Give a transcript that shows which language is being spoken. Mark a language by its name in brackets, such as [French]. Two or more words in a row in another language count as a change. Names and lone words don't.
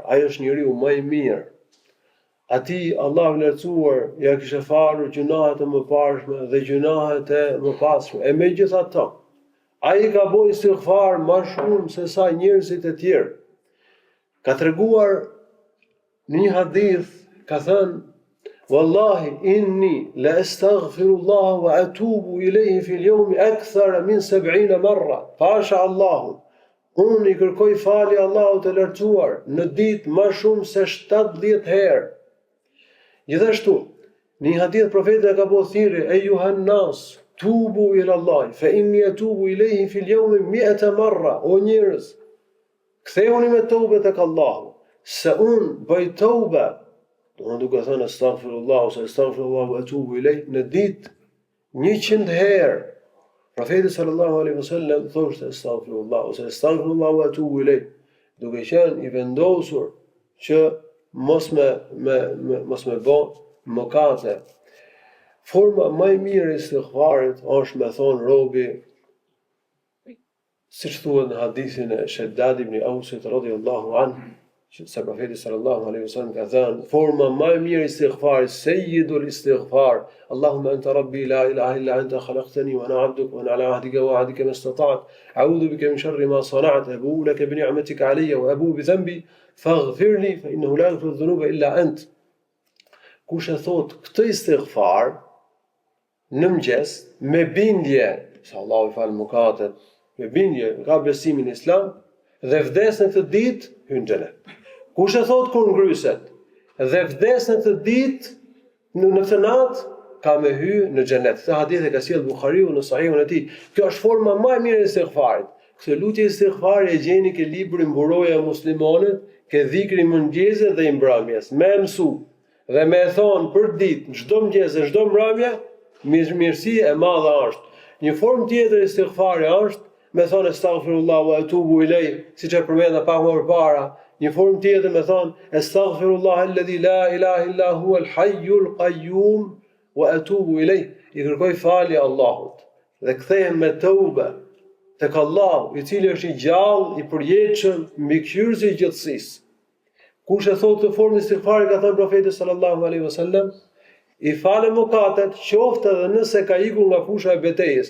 [Albanian] Ai është njeriu më i mirë. Ati Allahu i lartësuar ja kishte falur gjunahet e mëparshme dhe gjunahet e mëpasshme. E megjithatë, ai ka bërë istighfar më shumë se sa njerëzit e tjerë. Ka treguar në një hadith, ka thënë: [Arabic] "والله إني لا أستغفر الله وأتوب إليه في اليوم أكثر من 70 مرة." [Albanian] Pasha Allahu, unë i kërkoj falje Allahut të lartësuar në ditë më shumë se 70 herë. Gjithashtu, në një hadith profeti ka bërë thirrje: [Arabic] "أيها الناس توبوا إلى الله فإني أتوب إليه في اليوم 100 مرة." [Albanian] O njerëz, kthehuni me tobe tek Allahu, se unë bëj tobe, duke thënë astaghfirullah ose [Arabic] أستغفر الله وأتوب إليه [Albanian] në ditë 100 herë. Profeti [Arabic] صلى الله عليه وسلم [Albanian] thoshte astaghfirullah ose [Arabic] أستغفر الله وأتوب إليه, [Albanian] duke qenë i vendosur që mos me bë mëkate. Forma më e mirë e istighfarit është me thonë robi, siç thuhet në hadithin e Shaddad ibn Ausit [Arabic] رضي الله عنه, [Albanian] se profeti [Arabic] صلى الله عليه وسلم [Albanian] ka thënë, forma më e mirë e istighfarit, [Arabic] سيد الاستغفار اللهم أنت ربي لا إله إلا أنت خلقتني وأنا عبدك وأنا على عهدك وعهدك ما استطعت أعوذ بك من شر ما صنعت أبوء لك بنعمتك علي وأبوء بذنبي فاغفر لي فإنه لا يغفر الذنوب إلا أنت. [Albanian] Kush e thot këtë istighfar në mëngjes me bindje se Allahu i fal mëkatet, me bindje ka besimin në Islam dhe vdes në këtë ditë, hyn në xhenet. Kush e thot kur ngryset dhe vdes në këtë ditë, në këtë natë, ka me hy në xhenet. Këtë hadith e ka sjellë Buhariu në Sahihun e tij. Kjo është forma më e mirë e istighfarit. Këtë lutje istighfari e gjeni ke libri Mburoja e muslimanit, ke dhikri mëngjesit dhe i mbrëmjes. Me mësu dhe me thonë për ditë, çdo mëngjes e çdo mbrëmje, mirësi e madhe është. Një formë tjetër e istighfari është me thonë [Arabic] أستغفر الله وأتوب إليه, [Albanian] siç e përmenda pak më përpara. Një formë tjetër me thonë [Arabic] أستغفر الله الذي لا إله إلا هو الحي القيوم وأتوب إليه. [Albanian] I kërkoj falje Allahut dhe kthehem me tobe tek Allahu, i cili është i gjallë, i përjetshëm, mbikëqyrësi i gjithësisë. Kush e thotë të formë istighfari, ka thënë profeti [Arabic] صلى الله عليه وسلم, [Albanian] i falë mëkatet, qoftë edhe nëse ka ikur nga fusha e betejës.